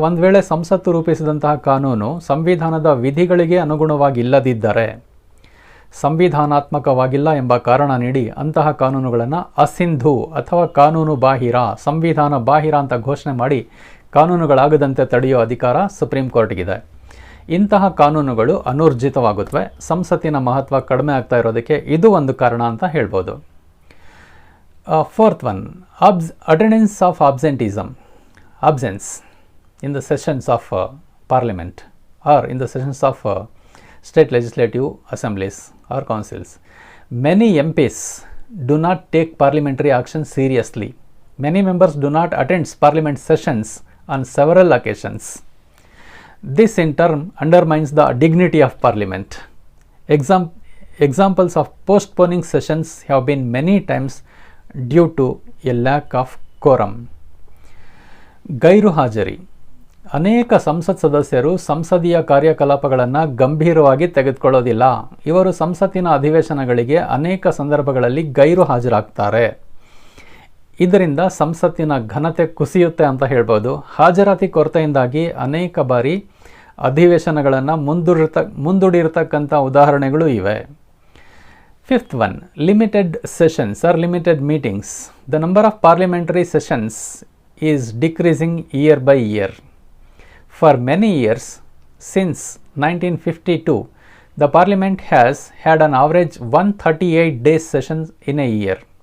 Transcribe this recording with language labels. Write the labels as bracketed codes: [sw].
[kn] ಒಂದು ವೇಳೆ ಸಂಸತ್ತು ರೂಪಿಸಿದಂತಹ ಕಾನೂನು ಸಂವಿಧಾನದ ವಿಧಿಗಳಿಗೆ ಅನುಗುಣವಾಗಿಲ್ಲದಿದ್ದರೆ, ಸಂವಿಧಾನಾತ್ಮಕವಾಗಿಲ್ಲ ಎಂಬ ಕಾರಣ ನೀಡಿ ಅಂತಹ ಕಾನೂನುಗಳನ್ನು ಅಸಿಂಧು ಅಥವಾ ಕಾನೂನು ಬಾಹಿರ, ಸಂವಿಧಾನ ಬಾಹಿರ ಅಂತ ಘೋಷಣೆ ಮಾಡಿ ಕಾನೂನುಗಳಾಗದಂತೆ ತಡೆಯೋ ಅಧಿಕಾರ ಸುಪ್ರೀಂ ಕೋರ್ಟ್ಗಿದೆ. ಇಂತಹ ಕಾನೂನುಗಳು ಅನೂರ್ಜಿತವಾಗುತ್ತವೆ. ಸಂಸತ್ತಿನ ಮಹತ್ವ ಕಡಿಮೆ ಆಗ್ತಾ ಇರೋದಕ್ಕೆ ಇದು ಒಂದು ಕಾರಣ ಅಂತ ಹೇಳ್ಬೋದು. [en] Fourth one, attendance of absence in the sessions of Parliament or in the sessions of state legislative assemblies or councils. Many MPs do not take parliamentary action seriously. Many members do not attend Parliament sessions on several occasions. This in turn undermines the dignity of Parliament. Examples of postponing sessions have been many times due to a lack of quorum. [kn] ಗೈರು ಹಾಜರಿ. ಅನೇಕ ಸಂಸತ್ ಸದಸ್ಯರು ಸಂಸದೀಯ ಕಾರ್ಯಕಲಾಪಗಳನ್ನು ಗಂಭೀರವಾಗಿ ತೆಗೆದುಕೊಳ್ಳೋದಿಲ್ಲ. ಇವರು ಸಂಸತ್ತಿನ ಅಧಿವೇಶನಗಳಿಗೆ ಅನೇಕ ಸಂದರ್ಭಗಳಲ್ಲಿ ಗೈರು ಹಾಜರಾಗ್ತಾರೆ. ಇದರಿಂದ ಸಂಸತ್ತಿನ ಘನತೆ ಕುಸಿಯುತ್ತೆ ಅಂತ ಹೇಳ್ಬೋದು. ಹಾಜರಾತಿ ಕೊರತೆಯಿಂದಾಗಿ ಅನೇಕ ಬಾರಿ ಅಧಿವೇಶನಗಳನ್ನು ಮುಂದೂಡಿರ್ತಕ್ಕಂಥ ಉದಾಹರಣೆಗಳು ಇವೆ. [en] Fifth one, limited sessions or limited meetings. The number of parliamentary sessions is decreasing year by year. For many years, since 1952, the Parliament has had an average 138 days sessions in a year.